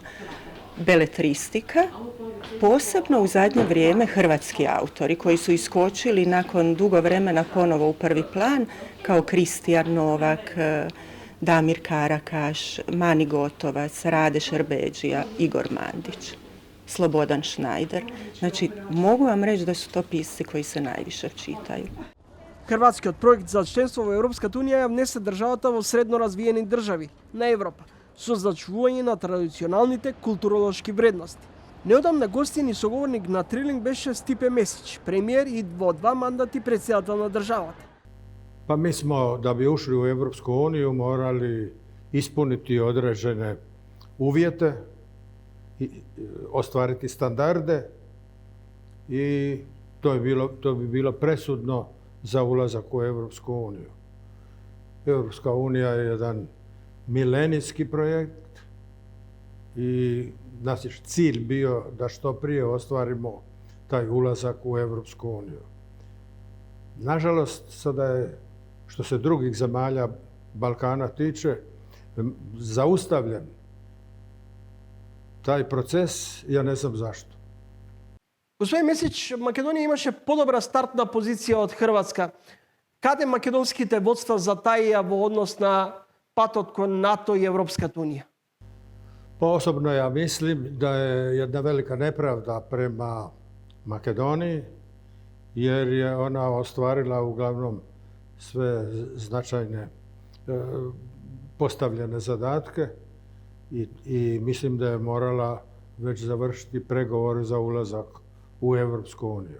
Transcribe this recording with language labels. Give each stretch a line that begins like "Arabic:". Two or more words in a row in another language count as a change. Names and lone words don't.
Croatian: Beletristika, posebno u zadnje vrijeme hrvatski autori koji su iskočili nakon dugo vremena ponovo u prvi plan, kao Kristijan Novak, Damir Karakaš, Mani Gotovac, Rade Šerbedžija, Igor Mandić, Slobodan Šnajder. Znači, mogu vam reći da su to pisci koji se najviše čitaju.
Macedonian: Хрватскиот проект за членство во Европската унија ја внесе државата во средно развиени држави на Европа, со зачувување на традиционалните културолошки вредности. Неодамна гостин и соговорник на Трилинг беше Стипе Месич, премиер и во 2 мандати председател на државата.
Croatian: Pa mi smo, da bi ušli u Europsku uniju, morali ispuniti određene uvjete, ostvariti standarde i to bi bilo presudno za ulazak u Europsku uniju. Europska unija je jedan milenijski projekt i naš je cilj bio da što prije ostvarimo taj ulazak u Europsku uniju. Nažalost, sada je, što se drugih zemalja Balkana tiče, zaustavljen taj proces, ja ne znam zašto.
Macedonian: Господин Месич, Македонија имаше подобра стартна позиција од Хрватска. Каде македонските водства затаија во однос на патот кон НАТО и Европската унија?
Croatian: Osobno ja mislim da je jedna velika nepravda prema Makedoniji, jer je ona ostvarila uglavnom sve značajne postavljene zadatke i mislim da je morala već završiti pregovore za ulazak u Europsku uniju.